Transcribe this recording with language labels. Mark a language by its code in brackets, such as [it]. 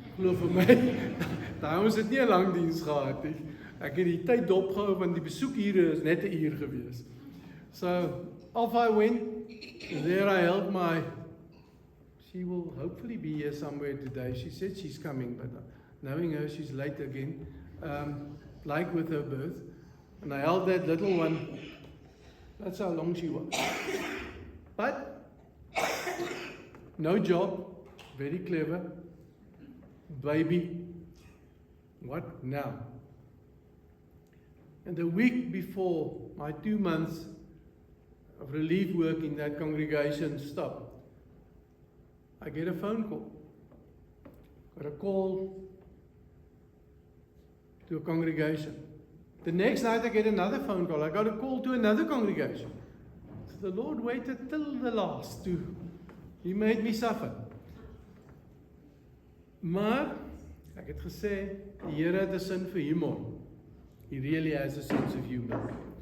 [af] Glo vir my, daai ons het nie 'n lang diens gehad nie. Ek het die tyd dopgehou want die besoekure is net 'n uur gewees. [en] So off I went, and there I held my. She will hopefully be here somewhere today. She said she's coming, but knowing her, she's late again. Like with her birth, and I held that little one. That's how long she was. But no job, very clever, baby. What now? And the week before my 2 months of relief work in that congregation stopped, I get a phone call. Got a call to a congregation. The next night I get another phone call. I got a call to another congregation. So the Lord waited till the last He made me suffer. [af] Maar ek het gesê, die Here het 'n sin vir humor. [en] He really has a sense of humor.